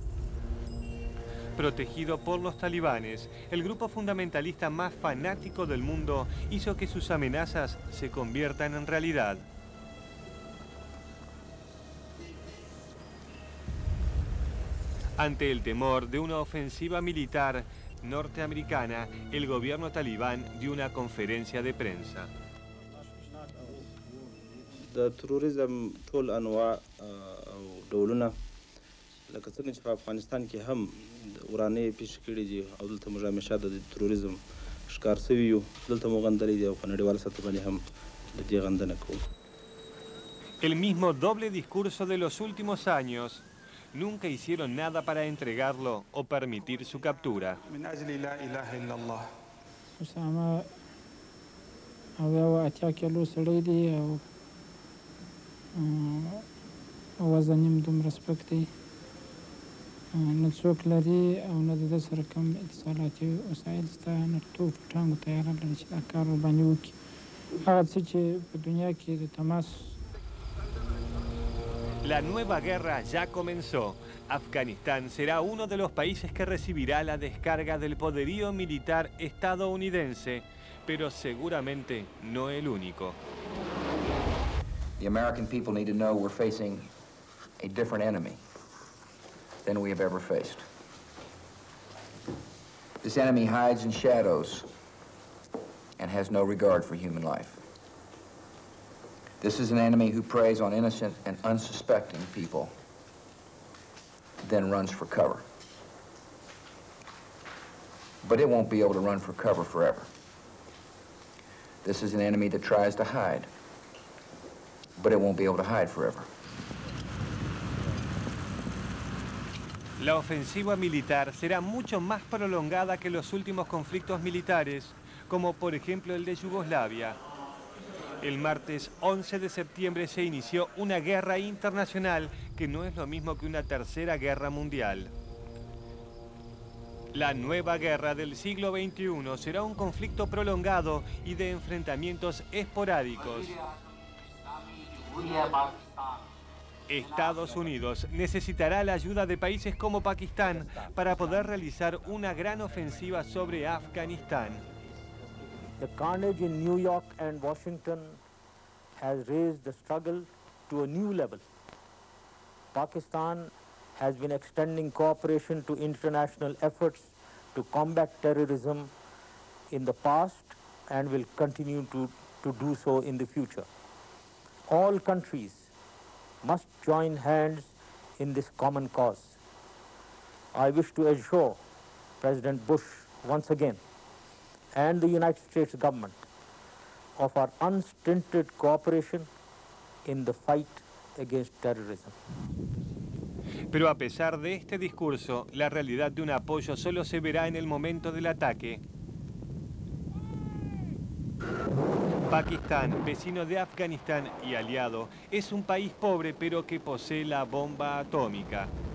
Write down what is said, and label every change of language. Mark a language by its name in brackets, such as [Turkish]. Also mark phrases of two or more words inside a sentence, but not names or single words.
[Spanish] Protegido por los talibanes, el grupo fundamentalista más fanático del mundo hizo que sus amenazas se conviertan en realidad. Ante el temor de una ofensiva militar norteamericana, el gobierno talibán dio una conferencia de prensa. [Pashto] د تروریزم ټول انواع او ډولونه لکه څنګه چې په افغانستان کې هم ورانې پیښې کړي دي او دلته موږ همیشه د تروریزم ښکار سوي یو دلته مو غندلې دي او په نړیواله سطح باندې هم د دې غندنه کوو. [Spanish] El mismo doble discurso de los últimos años. Nunca hicieron nada para entregarlo o permitir su captura. [Pashto] Osama او اتیا کیلو سړی دی او وزن یې دومره سپک دی نه څوک لري او نه د ده سره کوم اتصالاتي وسایل شته نه توپ ټانګ تیاره لري چې دا کار ورباندې وکړي هغه څه چې په دنیا کې د تماس. [Spanish] La nueva guerra ya comenzó. Afganistán será uno de los países que recibirá la descarga del poderío militar estadounidense, pero seguramente no el único. [English] The American people need to know we're facing a different enemy than we have ever faced. This enemy hides in shadows and has no regard for human life. This is an enemy who preys on innocent and unsuspecting people, then runs for cover. But it won't be able to run for cover forever. This is an enemy that tries to hide, but it won't be able to hide forever. [Spanish] La ofensiva militar será mucho más prolongada que los últimos conflictos militares, como por ejemplo el de Yugoslavia. El martes 11 de septiembre se inició una guerra internacional que no es lo mismo que una tercera guerra mundial. La nueva guerra del siglo XXI será un conflicto prolongado y de enfrentamientos esporádicos. Estados Unidos necesitará la ayuda de países como Pakistán para poder realizar una gran ofensiva sobre Afganistán. [English] The carnage in New York and Washington has raised the struggle to a new level. Pakistan has been extending cooperation to international efforts to combat terrorism in the past and will continue to do so in the future. All countries must join hands in this common cause. I wish to assure President Bush once again and the United States government of our unstinted cooperation in the fight against terrorism. [Spanish] Pero a pesar de este discurso, la realidad de un apoyo solo se verá en el momento del ataque. Pakistán, vecino de Afganistán y aliado, es un país pobre pero que posee la bomba atómica.